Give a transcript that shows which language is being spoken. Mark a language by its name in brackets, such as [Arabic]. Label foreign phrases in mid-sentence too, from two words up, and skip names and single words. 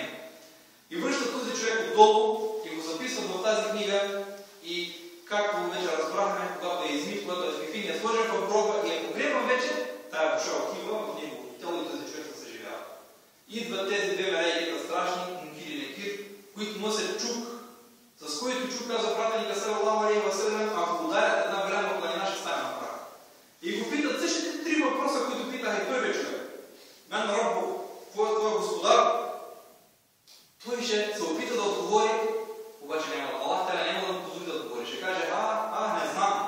[Bulgarian] И връща този човек отдолу и го записват в тази книга, и както вече разбрахме, когато е измит, когато е в кефин, е сложен в гроба и е погребан вече, тая душа отива в неговото тяло и този човек се съживява. Идват тези две мелейки страшни, Мункир и Некир, които носят чук, с който чук, казва пратеника [Arabic] صلى الله عليه وسلم, [Bulgarian] ако ударят една голяма планина, ще стане на прах. И го питат същите три въпроса, които питаха и първият човек. [Arabic] من ربه, [Bulgarian] кой е твой господар? Той ще се опита да отговори, обаче Аллах няма да му позволи да отговори. Ще каже: не знам.